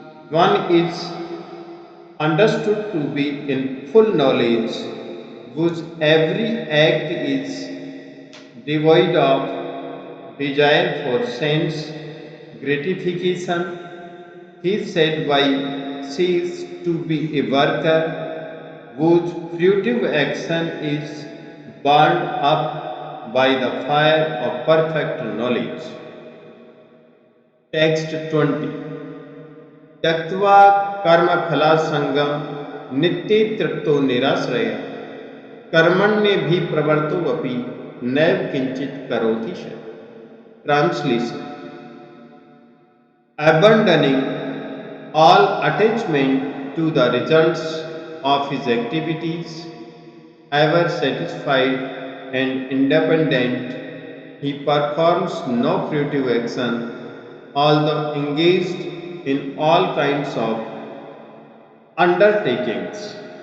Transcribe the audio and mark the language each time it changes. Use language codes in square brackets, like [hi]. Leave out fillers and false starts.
[en] One is understood to be in full knowledge, whose every act is devoid of desire for sense gratification. He said by cease to be a worker whose fruitive action is burned up by the fire of perfect knowledge. Text 20. [sa] त्यक्त्वा कर्मफलासंगम नित्य तृप्तो निराश्रय कर्मण्य भी प्रवर्तो अपि नैव किंचित करोति च. [en] Translation. Abandoning all attachment to the results of his activities, ever satisfied and independent, he performs no fruitive action, although engaged in all kinds of undertakings.